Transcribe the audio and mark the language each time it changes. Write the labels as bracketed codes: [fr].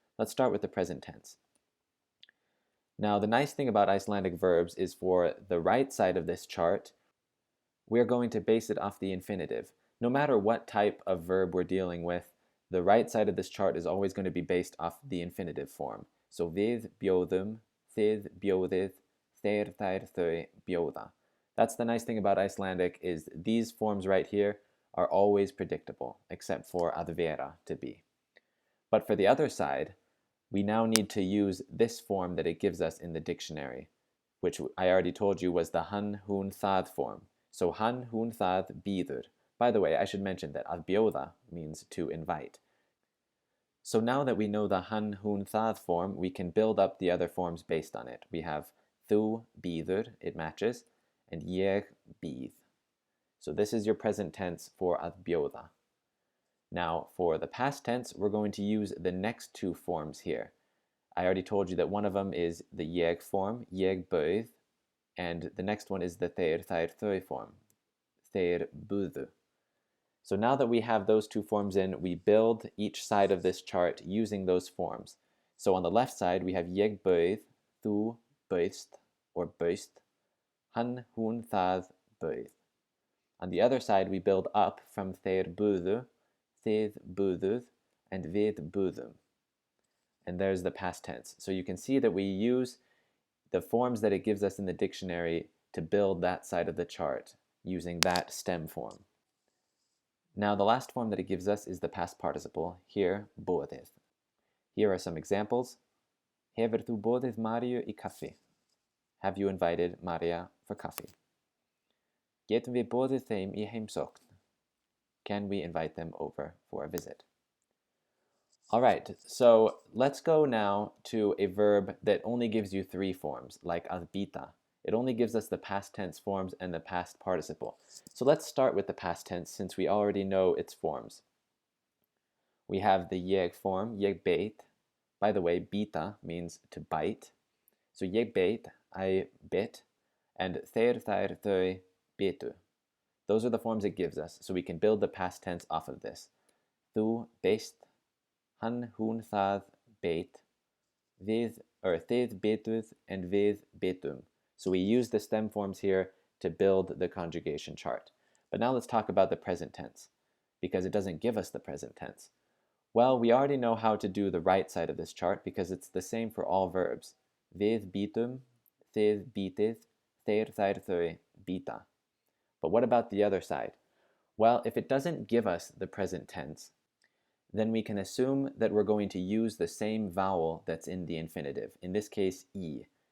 [en] Let's start with the present tense. Now, the nice thing about Icelandic verbs is for the right side of this chart, we're going to base it off the infinitive. No matter what type of verb we're dealing with, the right side of this chart is always going to be based off the infinitive form. [is] So við bjóðum, þið bjóðið, þeir, þær, þau bjóða. [en] That's the nice thing about Icelandic, is these forms right here are always predictable, except for að vera, to be. But for the other side, we now need to use this form that it gives us in the dictionary, which I already told you was the hann, hún, það form. So [is] hann, hún, það, bíður. [en] By the way, I should mention that að bjóða means to invite. So now that we know the hann, hún, það form, we can build up the other forms based on it. We have [is] þú bíður, [en] it matches, and [is] ég bíð. [en] So this is your present tense for að bjóða. Now, for the past tense, we're going to use the next two forms here. I already told you that one of them is the ég form, [is] ég bauð, [en] and the next one is the þeir, þær, þau form, [is] þeir buðu. [en] So now that we have those two forms in, we build each side of this chart using those forms. So on the left side, we have [is] ég bauð, þú bauðst, [en] or [is] baust, hann, hún, það bauð. [en] On the other side, we build up from [is] þeir buðu, þið buðuð, [en] and [is] við buðum. [en] And there's the past tense. So you can see that we use the forms that it gives us in the dictionary to build that side of the chart using that stem form. Now the last form that it gives us is the past participle, here, borið. Here are some examples. [is] Hefur þú boðið Maríu í kaffi? [en] Have you invited Maria for coffee? [is] Getum við boðið þeim í heimsókn? [en] Can we invite them over for a visit? All right, so let's go now to a verb that only gives you three forms, like að bíta. It only gives us the past tense forms and the past participle. So let's start with the past tense since we already know its forms. We have the ég form, [is] ég beit. [en] By the way, bíta means to bite. [is] So ég beit, [en] I bit, and [is] þeir, þær, þau bitu. [en] Those are the forms it gives us, so we can build the past tense off of this. [is] Þú beist, hann, hún, það beit, þið bituð, [en] and [is] við bitum. [en] So we use the stem forms here to build the conjugation chart. But now let's talk about the present tense. because it doesn't give us the present tense? Well, we already know how to do the right side of this chart because it's the same for all verbs. [is] Við bítum, þið bítið, þeir þær þau bíta. [en] But what about the other side? Well, if it doesn't give us the present tense, then we can assume that we're going to use the same vowel that's in the infinitive, in this case, I.